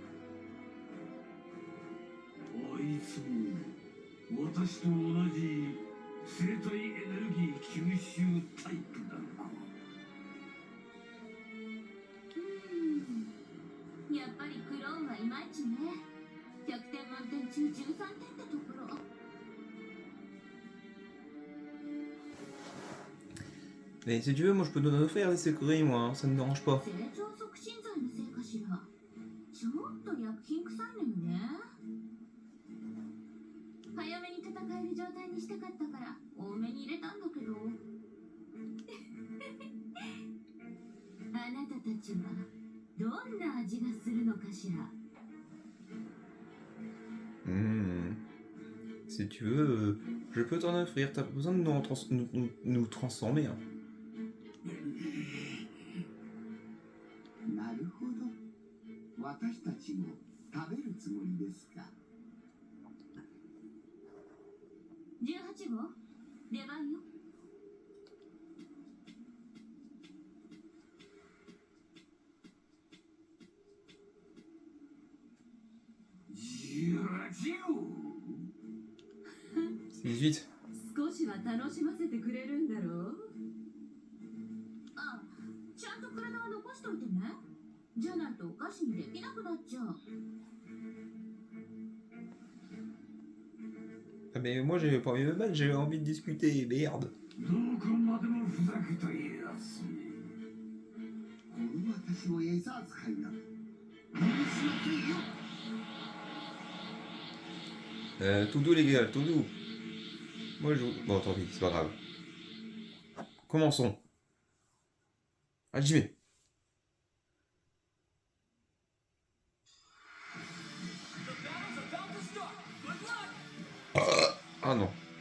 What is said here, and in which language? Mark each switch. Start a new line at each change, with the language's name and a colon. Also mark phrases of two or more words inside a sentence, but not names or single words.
Japanese: あいつも私と同じ生体エネルギー吸収タイプなのか。やっぱりクローンはいまいちね。100点満点中13点ってところ。
French: Mais si tu veux, moi je peux t'en offrir des secrets, moi, hein, ça me dérange pas.
Japanese: 成長促進剤のせいかしら。ちょっと薬品臭いのよね。早めに戦える状態にしたかったから多めに入れたんだけど。あなたたちはどんな味がするのかしら。
French: Si tu veux, je peux t'en offrir. T'as pas besoin de nous transformer. Hein.
Japanese: なるほど。私たちも食べるつもりですか。 18号、出番よ。 18. 少しは楽しませてくれるんだろう。あ、ちゃんと体は残しといてね。じゃないとお菓子にできなくなっちゃう。
French: Ah, mais moi j'ai pas envie de me battre, j'ai envie de discuter, merde.
Japanese: どこまでもふざけたやつ。この私を餌扱いな。許しませんよ。
French: Tout doux les gars, tout doux. Moi je... Bon tant pis, c'est pas grave. Commençons. Ah j'y vais. Ah non.